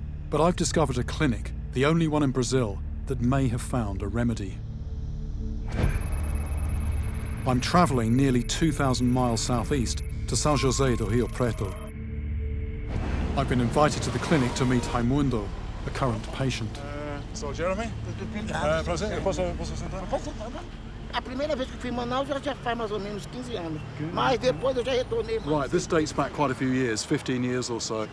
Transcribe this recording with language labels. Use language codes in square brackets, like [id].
[en] But I've discovered a clinic, the only one in Brazil, that may have found a remedy. I'm travelling nearly 2,000 miles southeast to São José do Rio Preto. I've been invited to the clinic to meet Raimundo, a current patient. [pt] So, Jeremy? Prazer, eu posso sentar? A primeira vez que fui em Manaus já faz mais ou menos 15 anos. Mas depois eu já retornei. [en] Right, this dates back quite a few years, 15 years or so.